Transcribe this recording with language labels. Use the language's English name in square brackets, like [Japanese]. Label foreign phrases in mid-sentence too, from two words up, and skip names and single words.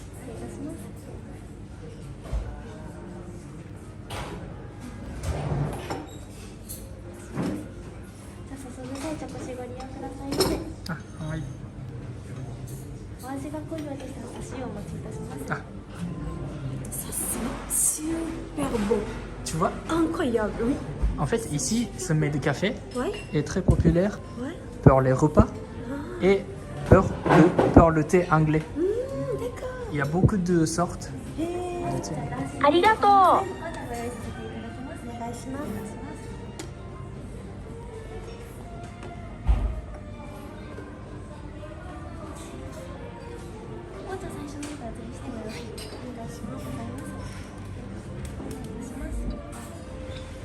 [Japanese] 失礼いたします。じゃあ注ぐ際着手ご利用くださいませ。あ、はい。お味が濃いようでしたら差しをお持ちいたします。あ、 [French] Ça sent super bon. tu vois, Incroyable, oui. en fait, ici, ce Made Café Ouais, est très populaire ouais. pour les repas et pour le thé anglais. D'accord. Il y a beaucoup de sortes. [Japanese] ありがとう。ご用意させていただきます。お願いします。紅茶最初のやつにしてもよろしいですか。お願いします。ございます。お願いします。